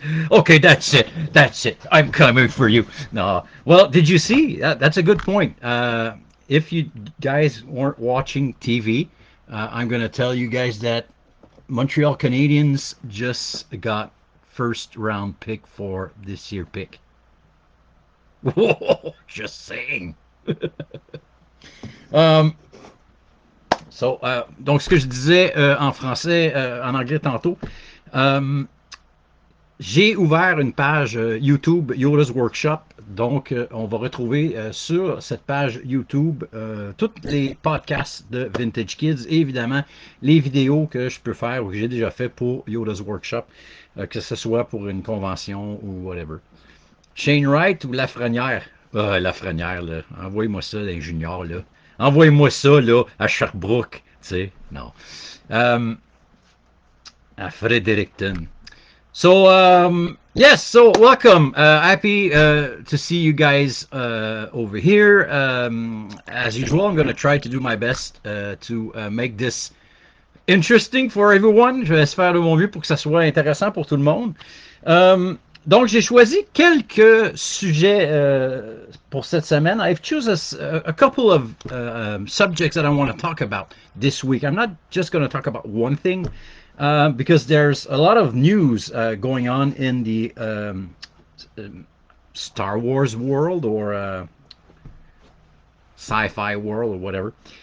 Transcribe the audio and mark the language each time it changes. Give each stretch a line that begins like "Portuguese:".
English: Okay, that's it. I'm coming for you. No, well, did you see? That's a good point. If you guys weren't watching TV, I'm going to tell you guys that Montreal Canadiens just got first round pick for this year pick. Whoa, just saying.
French: Donc, ce que je disais en français, en anglais tantôt, j'ai ouvert une page YouTube Yoda's Workshop. Donc, on va retrouver sur cette page YouTube tous les podcasts de Vintage Kids et évidemment les vidéos que je peux faire ou que j'ai déjà fait pour Yoda's Workshop, que ce soit pour une convention ou whatever. Shane Wright ou Lafrenière? Lafrenière, là. Envoyez-moi ça, les juniors, là. Envoyez-moi ça, là, à Sherbrooke, tu sais. Non.
English: À Fredericton. So, yes, so welcome. Happy to see you guys over here. As usual, I'm going to try to do my best to make this interesting for everyone.
French: Je vais essayer de faire de mon mieux pour que ça soit intéressant pour tout le monde. Donc, j'ai choisi quelques sujets pour cette semaine.
English: I've chosen a couple of subjects that I want to talk about this week. I'm not just going to talk about one thing. Because there's a lot of news going on in the Star Wars world or sci-fi world or whatever.